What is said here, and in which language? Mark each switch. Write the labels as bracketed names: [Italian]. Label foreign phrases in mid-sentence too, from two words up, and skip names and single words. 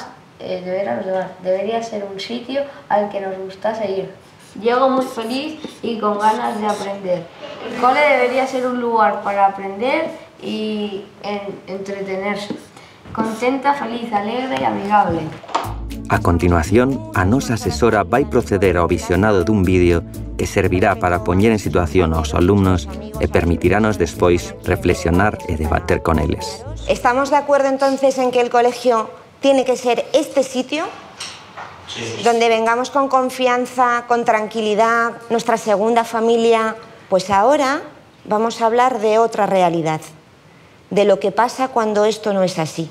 [Spanish] Debería ser un sitio al que nos gustase ir. Llego muy feliz y con ganas de aprender. El cole debería ser un lugar para aprender y entretenerse. Contenta, feliz, alegre y amigable. [Galician] A continuación, a nosa asesora vai proceder ao visionado dun vídeo que servirá para poñer en situación aos alumnos e permitirános despois reflexionar e debater con eles. [Spanish] ¿Estamos de acuerdo entonces en que el colegio tiene que ser este sitio? Donde vengamos con confianza, con tranquilidad, nuestra segunda familia. Pues ahora vamos a hablar de otra realidad, de lo que pasa cuando esto no es así.